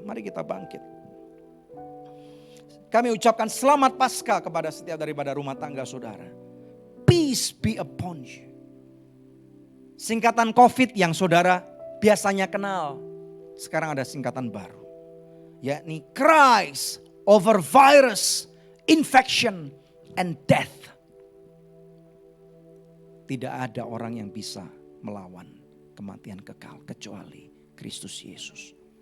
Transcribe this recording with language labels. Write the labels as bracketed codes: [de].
[id] Mari kita bangkit. Kami ucapkan selamat Paskah kepada setiap daripada rumah tangga saudara. [en] Peace be upon you. [id] Singkatan COVID yang saudara biasanya kenal, sekarang ada singkatan baru. Yakni [en] Christ over virus, infection, and death. [id] Tidak ada orang yang bisa melawan kematian kekal kecuali Kristus Yesus.